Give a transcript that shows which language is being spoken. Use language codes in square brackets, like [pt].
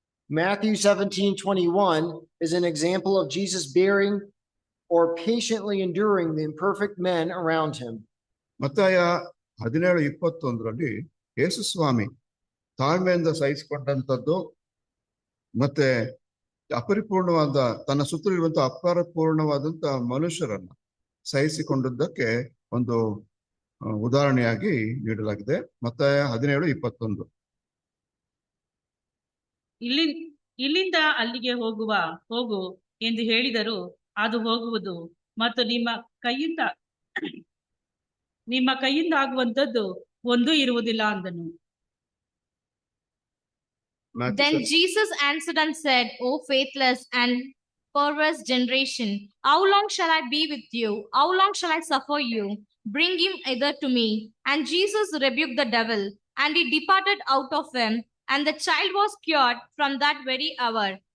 [en] Matthew 17:21 is an example of Jesus bearing or patiently enduring the imperfect men around him. [kn] ಮತ್ತಾಯ 17:21 ಯೇಸು ಸ್ವಾಮಿ ತಾಳ್ಮೆಯಿಂದ ಸಹಿಸಿಕೊಂಡಂಥದ್ದು ಮತ್ತೆ ಅಪರಿಪೂರ್ಣವಾದ ತನ್ನ ಸುತ್ತಲಿರುವಂತ ಅಪರಿಪೂರ್ಣವಾದಂತ ಮನುಷ್ಯರನ್ನ ಸಹಿಸಿಕೊಂಡದ್ದಕ್ಕೆ ಒಂದು ಉದಾಹರಣೆಯಾಗಿ ನೀಡಲಾಗಿದೆ. ಮತ್ತಾಯ 17:21. ಇಲ್ಲಿಂದ ಅಲ್ಲಿಗೆ ಹೋಗು ಎಂದು ಹೇಳಿದರು, ಅದು ಹೋಗುವುದು, ಮತ್ತು ನಿಮ್ಮ ಕೈಯಿಂದ ಆಗುವಂತದ್ದು ಒಂದೂ ಇರುವುದಿಲ್ಲ ಅಂದನು. [en] Then Jesus answered and said, O faithless and perverse generation, how long shall I be with you? How long shall I suffer you? Bring him hither to me. And Jesus rebuked the devil, and he departed out of him, and the child was cured from that very hour.